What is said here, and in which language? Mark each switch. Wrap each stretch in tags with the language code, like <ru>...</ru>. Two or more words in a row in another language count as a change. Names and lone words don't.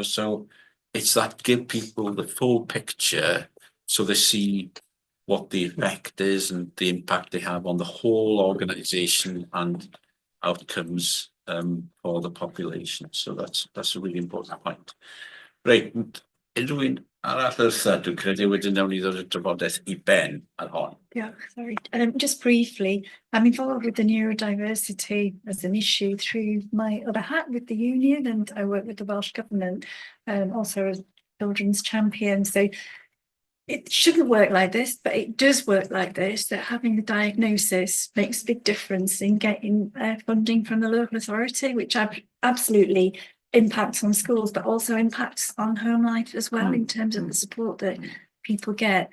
<en>So it's that give people the full picture so they see what the effect is and the impact they have on the whole organisation and outcomes for the population. So that's a really important point. Right,</en> <cy>unrhyw un arall wrtha, dwi'n credu wedyn nawn ni ddod y drafodaeth I ben ar hon.</cy> <en>Yeah, sorry. Just briefly, I'm involved with the neurodiversity as an issue through my other hat with the union, and I work with the Welsh Government, also as children's champion. So it shouldn't work like this, but it does work like this, that having the diagnosis makes a big difference in getting funding from the local authority, which absolutely impacts on schools, but also impacts on home life as well in terms of the support that people get.</en>